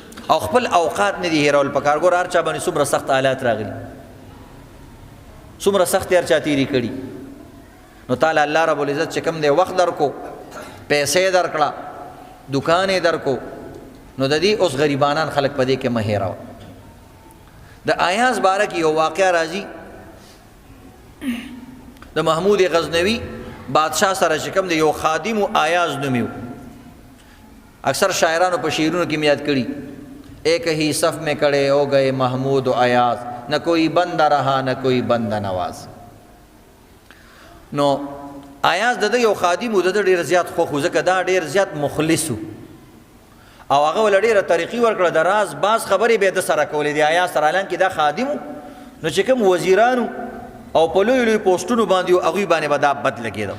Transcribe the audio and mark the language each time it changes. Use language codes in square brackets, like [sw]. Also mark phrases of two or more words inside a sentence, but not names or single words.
[ps] او خپل اوقات نه دي هیرول پکار. ګور هر چا باندې څومره سخت حالات راغلي، څومره سخت هر چا تیری کړي، نو تعالی الله رب العزت چې کوم دی وخت درکو، پیسې درکړه، دکان یې درکو، نو د دې اوس غریبانان خلک په دې کې مه هیروه. د ایاز باره کې یو واقعه راځي د محمود غزنوي بادشاہ سره چې کوم دی یو خادم ایاز نومیو. اکثر شاعرانو په شعرونو کې یاد کړي، [ur] ایک ہی صف میں کھڑے ہو گئے محمود و ایاز، نہ کوئی بندہ رہا نہ کوئی بندہ نواز. [ps] نو ایاز د یو خادم د ډیر زیات خو ځکه دا ډیر زیات مخلص او هغه ول ډیره طریقې ورکړه د راز باز خبرې به د سره کولې دی ایاز سره، اعلان کې دا خادم نو چې کوم وزیرانو او په لوی لوی پوسټونو باندې هغه باندې به دا بد لګېدو.